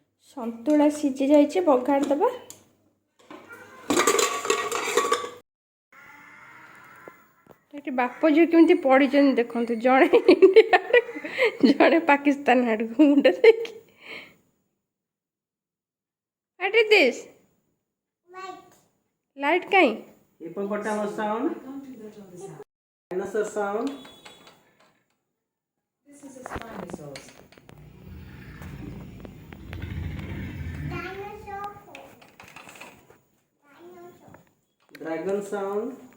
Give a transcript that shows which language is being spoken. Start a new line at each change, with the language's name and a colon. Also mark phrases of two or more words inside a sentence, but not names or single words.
Odia: ସନ୍ତୁଳା ସିଝି ଯାଇଛି, ବଘାରି ଦେବା। ଏଠି ବାପ ଝିଅ କେମିତି ପଡ଼ିଛନ୍ତି ଦେଖନ୍ତୁ, ଜଣେ ଇଣ୍ଡିଆ ଆଡ଼କୁ ଜଣେ ପାକିସ୍ତାନ ଆଡ଼କୁ ମୁଣ୍ଡ ଦେଇକି।
English: What is this? Light କାଇଁ? Hippopotamus sound. Dinosaur sound. This is a Spinosaurus. Dragon sound.